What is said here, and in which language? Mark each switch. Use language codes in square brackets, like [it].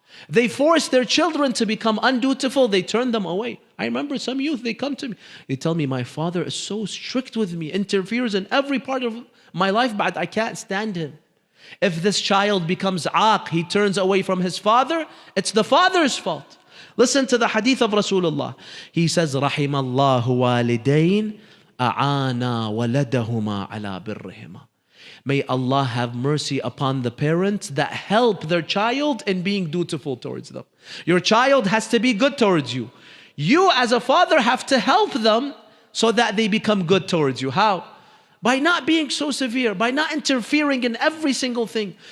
[en] They force their children to become undutiful. They turn them away. I remember some youth, they come to me. They tell me, my father is so strict with me, interferes in every part of my life, but I can't stand him. If this child becomes aq, he turns away from his father, it's the father's fault. Listen to the hadith of Rasulullah. He says, [ar] رحم الله والدين أعانا ولدهما على برهما. [en] May Allah have mercy upon the parents that help their child in being dutiful towards them. Your child has to be good towards you. You as a father have to help them so that they become good towards you. How? By not being so severe, by not interfering in every single thing.